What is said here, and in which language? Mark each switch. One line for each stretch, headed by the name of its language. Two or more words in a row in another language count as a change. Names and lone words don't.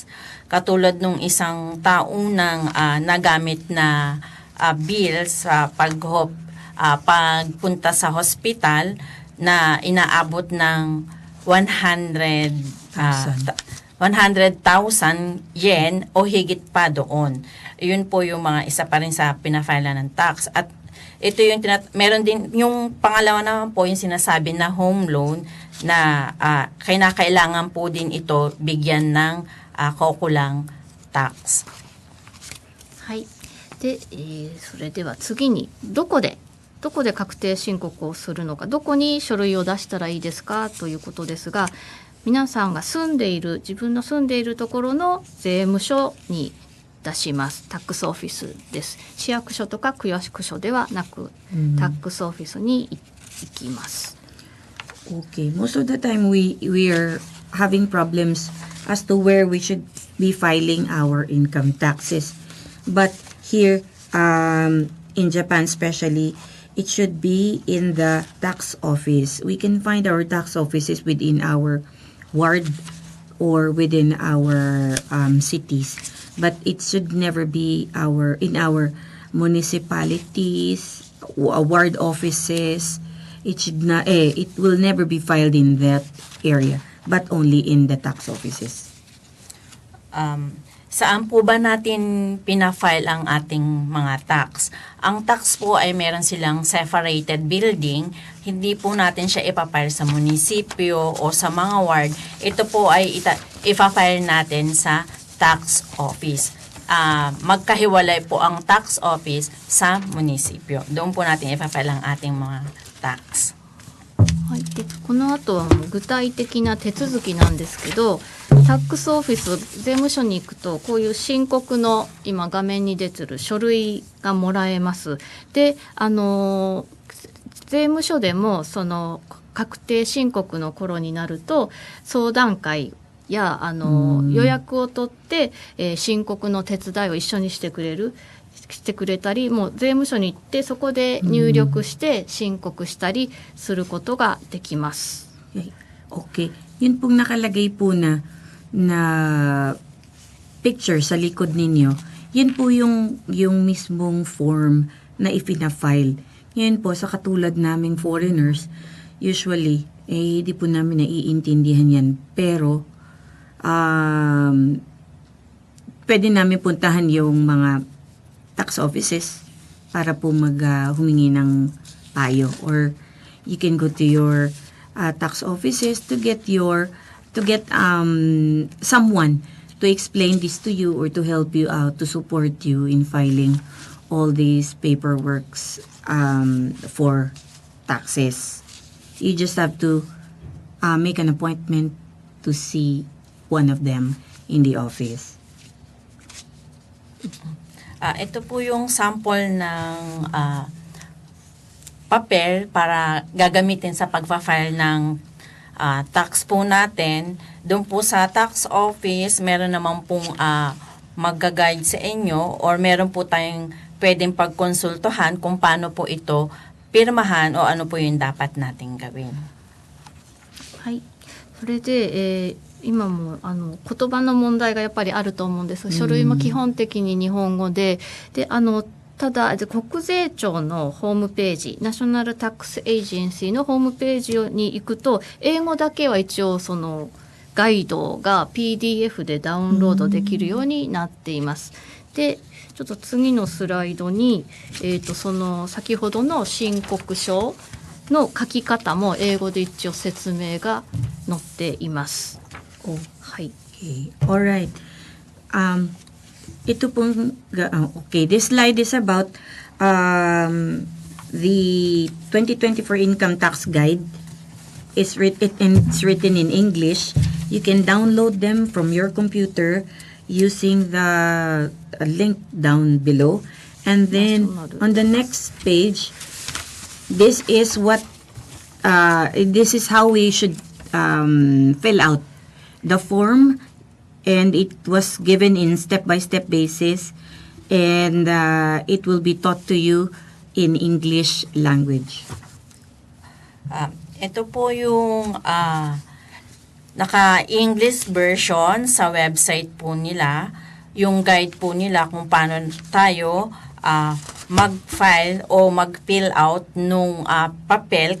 Filipino: Katulad nung isang taunang nagamit na bill sa pagpunta sa hospital na inaabot ng 100,000 yen o higit pa doon. Yun po yung mga isa pa rin sa pinafile ng tax. At ito yung meron din yung pangalawa naman po yung sinasabi na
English: home loan
Filipino: na kailangan po din ito bigyan ng kaukulang tax.
Japanese: はい。で、それでは次にどこで確定申告をするのか、どこに書類を出したらいいですかということですが、皆さんが自分の住んでいるところの税務署に出します。タックスオフィスです。市役所とか区役所ではなく、タックスオフィスに行きます。
English: Okay, most of the time we are having problems as to where we should be filing our income taxes. But here, in Japan especially, it should be in the tax office. We can find our tax offices within our ward or within our cities. But it should never be in our municipalities, ward offices. It will never be filed in that area, but only in the tax offices.
Filipino: Saan po ba natin pinafile ang ating mga tax? Ang tax po ay meron silang separated building. Hindi po natin siya ipafile sa munisipyo o sa mga ward. Ito po ay ipafile natin sa
English: tax office.
Filipino: Magkahiwalay po ang
English: tax office
Filipino: sa munisipyo. Doon po natin ipafile ang ating mga tax.
Japanese: はい、でこの後は具体的な手続きなんですけど、タックスオフィス、税務署に行くとこういう申告の今画面に出てる書類がもらえます。で、税務署でもその確定申告の頃になると相談会や予約を取って、申告の手伝いを一緒にしてくれたり、もう税務署に行ってそこで入力して申告したりすることができます。
Filipino: Okay. Yun pong nakalagay po na picture sa likod ninyo. Yun po yung mismong form na ipina-file. Ngayon po, sa katulad naming foreigners, usually, hindi po namin naiintindihan yan. Pero, pwede namin puntahan yung mga
English: tax offices
Filipino: para po humingi ng payo,
English: or you can go to your tax offices to get someone to explain this to you or to help you out, to support you in filing all these paperworks for taxes. You just have to make an appointment to see one of them in the office.
Filipino: Ito po yung sample ng papel para gagamitin sa pagpa-file ng tax po natin. Doon po sa
English: tax office,
Filipino: meron naman pong mag-guide sa inyo, or meron po tayong pwedeng pagkonsultuhan kung paano po ito pirmahan o ano po yung dapat nating gawin.
Japanese: はい。それで、今も言葉の問題がやっぱりあると思うんです。書類も基本的に日本語で、ただ国税庁のホームページ、ナショナルタックスエージェンシーのホームページに行くと、英語だけは一応そのガイドが PDF でダウンロードできるようになっています。で、ちょっと次のスライドに、その先ほどの申告書の書き方も英語で一応説明が載っています。はい。
English: Okay. Alright.
Filipino: Ito pong,
English: okay, this slide is about the 2024 Income Tax Guide. It's written in English. You can download them from your computer using the link down below. And then on the next page, this is how we should fill out the form, and it was given in step-by-step basis, and it will be taught to you in English language.
Filipino: Ito po yung naka-
English: English version
Filipino: sa website po nila, yung guide po nila kung paano tayo mag-file o mag-fill out nung papel.